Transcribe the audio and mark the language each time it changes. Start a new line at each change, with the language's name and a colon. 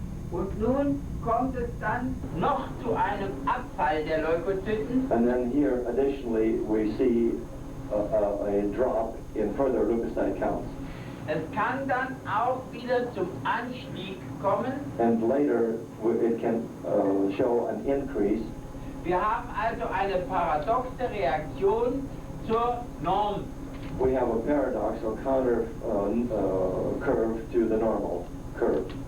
German: Und nun kommt es dann noch zu einem Abfall der Leukozyten.
English: And then here, additionally, we see a drop in further leukocyte counts.
German: Es kann dann auch wieder zum Anstieg kommen.
English: And later, it can show an increase.
German: Wir haben also eine paradoxe Reaktion zur Norm.
English: We have a paradox or counter curve to the normal curve.